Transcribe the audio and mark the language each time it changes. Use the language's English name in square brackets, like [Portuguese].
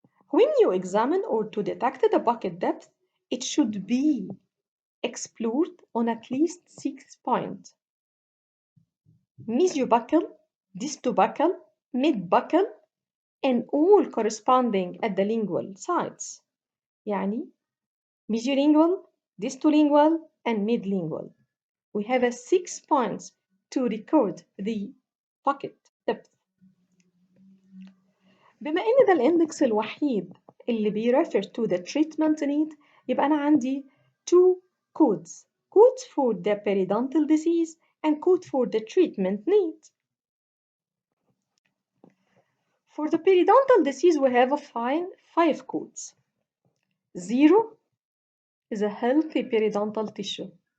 [English] When you examine or to detect the bucket depth, it should be explored on at least 6 points: mesiobuccal, distobuccal, midbuccal, and all corresponding at the lingual sides. [Arabic] يعني [English] mesiolingual, distolingual, and midlingual. We have a 6 points to record the bucket depth. [Arabic] بما إن ده الإندكس الوحيد اللي بيرفر [English] to the treatment need، [Arabic] يبقى أنا عندي [English] two codes. Code for the periodontal disease and code for the treatment need. For the periodontal disease, we have five codes. 0 is a healthy periodontal tissue.